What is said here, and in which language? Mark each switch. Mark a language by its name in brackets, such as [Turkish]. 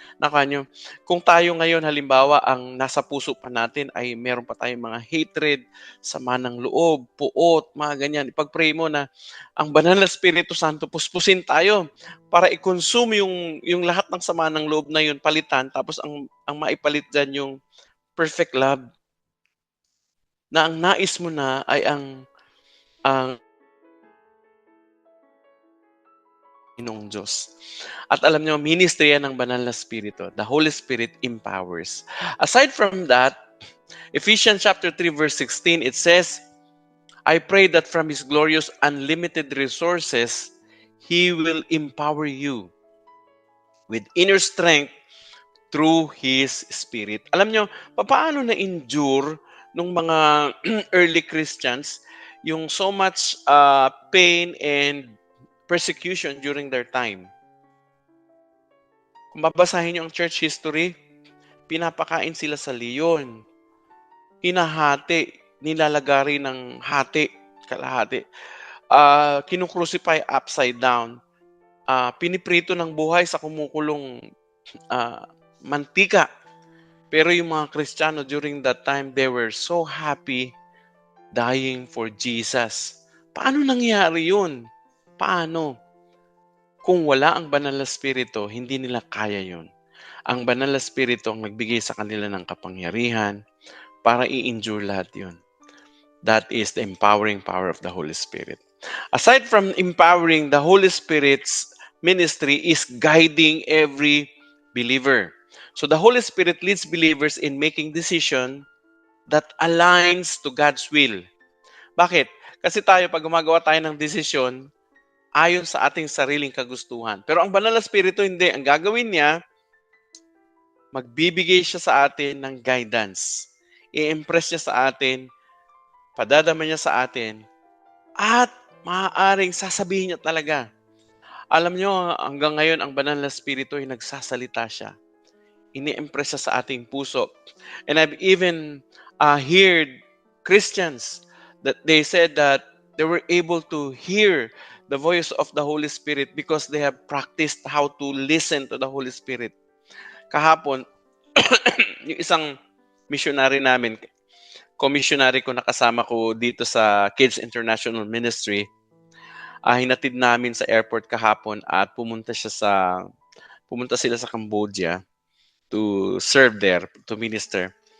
[Filipino] Nakanyo, kung tayo ngayon halimbawa ang nasa puso pa natin ay meron pa tayong mga hatred, sama ng loob, puot, mga ganyan, ipag-pray mo na ang banal na Espiritu Santo puspusin tayo para i-consume yung lahat ng sama ng loob na yun, palitan, tapos ang maipalit dyan yung perfect love na ang nais mo na ay ang Panginoong Diyos. At alam niyo, ministry yan ng banal na Espiritu. [English] The Holy Spirit empowers. Aside from that, Ephesians chapter 3 verse 16, it says, I pray that from His glorious unlimited resources, He will empower you with inner strength through His Spirit. [Filipino] Alam nyo, paano na-endure nung mga [English] early Christians yung so much pain and persecution during their time? [Filipino] Kung babasahin nyo ang church history, pinapakain sila sa leon, hinahati, nilalagari ng hati, kalahati, kinukrucify upside down, piniprito ng buhay sa kumukulong mantika. Pero yung mga Kristiyano [English] during that time, they were so happy dying for Jesus. [Filipino] Paano nangyari yun? Paano? Kung wala ang banal na spirito, hindi nila kaya yun. Ang banal na spirito ang nagbigay sa kanila ng kapangyarihan para i-endure lahat yun. [English] That is the empowering power of the Holy Spirit. Aside from empowering, the Holy Spirit's ministry is guiding every believer. So the Holy Spirit leads believers in making decision that aligns to God's will. [Filipino] Bakit? Kasi tayo, pag gumagawa tayo ng desisyon, ayon sa ating sariling kagustuhan. Pero ang banal na spirito, hindi. Ang gagawin niya, magbibigay siya sa atin ng guidance. I-impress niya sa atin, padadama niya sa atin, at maaaring sasabihin niya talaga. Alam niyo, hanggang ngayon, ang banal na spirito ay nagsasalita siya. Ini-impress siya sa ating puso. [English] And I've even heard Christians that they said that they were able to hear the voice of the Holy Spirit because they have practiced how to listen to the Holy Spirit. [Filipino] Kahapon, yung isang missionary namin, co-missionary ko nakasama ko dito sa Kids International Ministry, hinatid namin sa airport kahapon at pumunta sila sa Cambodia [English] to serve there, to minister.